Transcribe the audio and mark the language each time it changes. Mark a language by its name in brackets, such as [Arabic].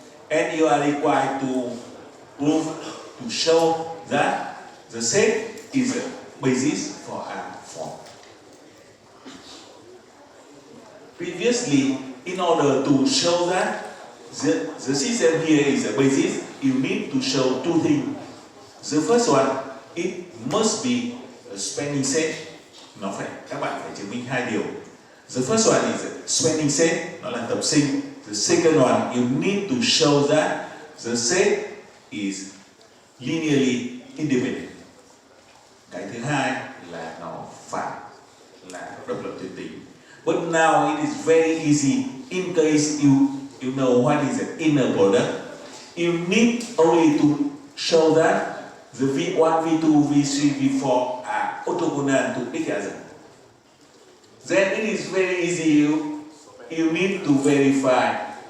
[English] And you are required to prove, to show that the set is a basis for R4. Previously, in order to show that the system here is a basis, you need to show two things. The first one, it must be a spanning set. [Vietnamese] Các bạn phải chứng minh hai điều. [English] The first one is a spanning set, [Vietnamese] nó là tập sinh. [English] The second one, you need to show that the set is linearly independent. [Vietnamese] Cái thứ hai là nó phải là độc lập tuyệt tính. [English] But now it is very easy. In case you know what is the inner product, you need only to show that the V1, V2, V3, V4 are orthogonal to each other. Then it is very easy. You need to verify.